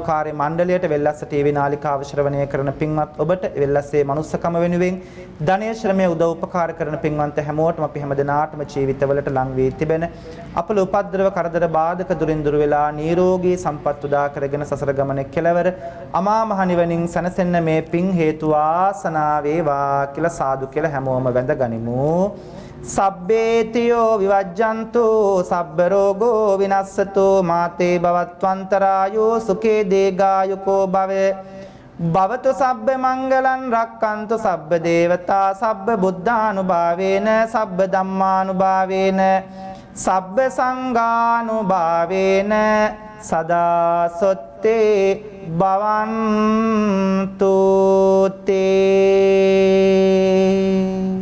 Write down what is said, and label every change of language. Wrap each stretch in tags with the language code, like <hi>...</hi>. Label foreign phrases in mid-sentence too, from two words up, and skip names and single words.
<si>කාර්ය මණ්ඩලයට වෙල්ලස්ස ටීවී නාලිකාව ශ්‍රවණය කරන පින්වත් ඔබට වෙල්ලස්සේ මනුස්සකම වෙනුවෙන් ධනයේ ශ්‍රමයේ උදව් උපකාර කරන පින්වන්ත හැමෝටම අපි හැමදෙනාටම ජීවිතවලට ලං වී තිබෙන අපල උපද්‍රව කරදර බාධක දුරින් දුර වෙලා නිරෝගී සම්පත් උදා කරගෙන සසර ගමනේ කෙලවර අමා මහ නිවනින් සැනසෙන්න මේ පින් හේතු වාසනා වේවා කියලා සාදු කියලා හැමෝම වැඳ ගනිමු.</si> <pi>සබ්බේතියෝ විවජ්ජන්තු සබ්බ රෝගෝ විනස්සතු මාතේ භවත්වන්තරායෝ සුඛේ දීඝායුකෝ භවේ භවතු සබ්බ මංගලං රක්칸තු සබ්බ දේවතා සබ්බ බුද්ධානුභාවේන සබ්බ ධම්මානුභාවේන සබ්බ සංඝානුභාවේන සදා සොත්තේ භවන්තු තේ</pi>